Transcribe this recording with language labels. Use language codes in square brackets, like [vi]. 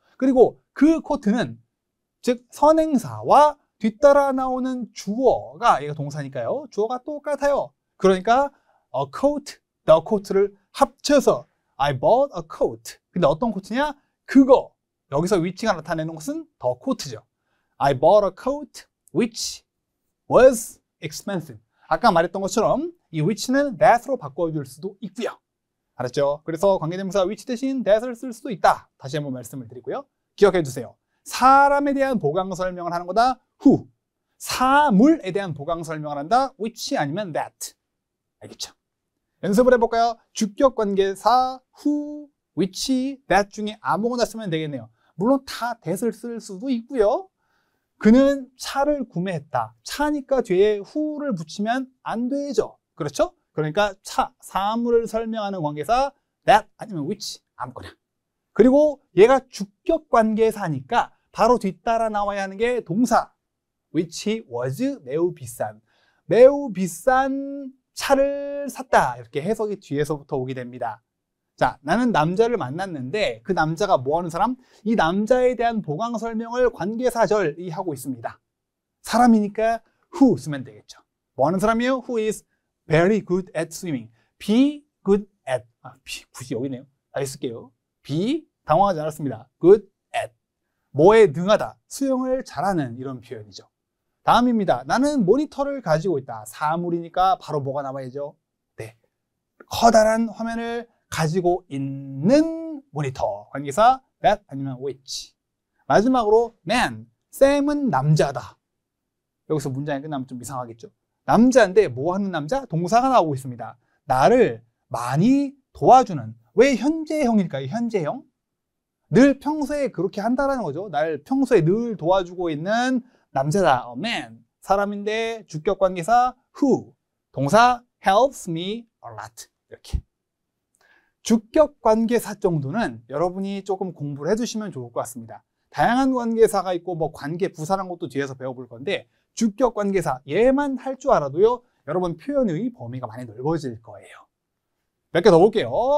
[ko] 그리고 그 코트는 즉 선행사와 뒤따라 나오는 주어가 얘가 동사니까요. 주어가 똑같아요. 그러니까 [en] a coat, the coat를 [ko] 합쳐서 [en] I bought a coat. [ko] 근데 어떤 코트냐? 그거. 여기서 which가 나타내는 것은 the coat죠. [en] I bought a coat which was expensive. [ko] 아까 말했던 것처럼 이 which는 that으로 바꿔줄 수도 있고요. 알았죠? 그래서 관계대명사 which 대신 that을 쓸 수도 있다. 다시 한번 말씀을 드리고요. 기억해 주세요. 사람에 대한 보강 설명을 하는 거다. [en] who. [ko] 사물에 대한 보강 설명을 한다. [en] which [ko] 아니면 [en] that. [ko] 알겠죠? 연습을 해볼까요? 주격 관계사 who, which, that 중에 아무거나 쓰면 되겠네요. 물론 다 that을 쓸 수도 있고요. 그는 차를 구매했다. 차니까 뒤에 who를 붙이면 안 되죠. 그렇죠? 그러니까 차, 사물을 설명하는 관계사 that 아니면 which 아무거나. 그리고 얘가 주격 관계사니까 바로 뒤따라 나와야 하는 게 동사 [en] which was [ko] 매우 비싼. 매우 비싼 차를 샀다. 이렇게 해석이 뒤에서부터 오게 됩니다. 자, 나는 남자를 만났는데 그 남자가 뭐 하는 사람? 이 남자에 대한 보강 설명을 관계사절이 하고 있습니다. 사람이니까 who 쓰면 되겠죠. 뭐 하는 사람이에요? [en] Who is very good at swimming. Be good at. [ko] be 굳이 여기네요. 다시 쓸게요. be 당황하지 않았습니다. [en] good at. [ko] 뭐에 능하다. 수영을 잘하는 이런 표현이죠. 다음입니다. 나는 모니터를 가지고 있다. 사물이니까 바로 뭐가 나와야죠? 네, 커다란 화면을 가지고 있는 모니터. 관계사 that 아니면 which. 마지막으로 man. 쌤은 남자다. 여기서 문장이 끝나면 좀 이상하겠죠? 남자인데 뭐 하는 남자? 동사가 나오고 있습니다. 나를 많이 도와주는. 왜 현재형일까요? 현재형? 늘 평소에 그렇게 한다라는 거죠. 날 평소에 늘 도와주고 있는 남자다. [en] man. [ko] 사람인데 주격 관계사 who. 동사 [en] helps me a lot. [ko] 이렇게. 주격 관계사 정도는 여러분이 조금 공부를 해두시면 좋을 것 같습니다. 다양한 관계사가 있고 뭐 관계 부사란 것도 뒤에서 배워볼 건데 주격 관계사 얘만 할 줄 알아도요. 여러분 표현의 범위가 많이 넓어질 거예요. 몇 개 더 볼게요.